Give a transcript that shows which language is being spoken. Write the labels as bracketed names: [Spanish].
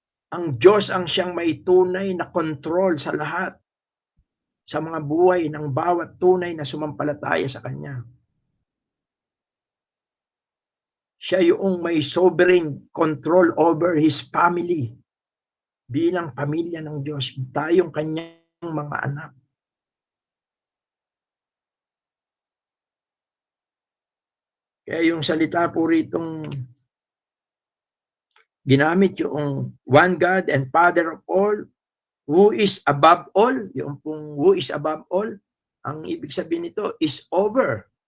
[Filipino] Ang Diyos ang siyang may tunay na control sa lahat, sa mga buhay ng bawat tunay na sumampalataya sa Kanya. Siya yung may [English] sovereign control over His family. [Filipino] Bilang pamilya ng Diyos, tayong Kanyang mga anak. Kaya yung salita po ritong ginamit yung [English] one God and Father of all, who is above all, [Filipino] yung pong [English] who is above all, [Filipino] ang ibig sabihin nito [English] is over.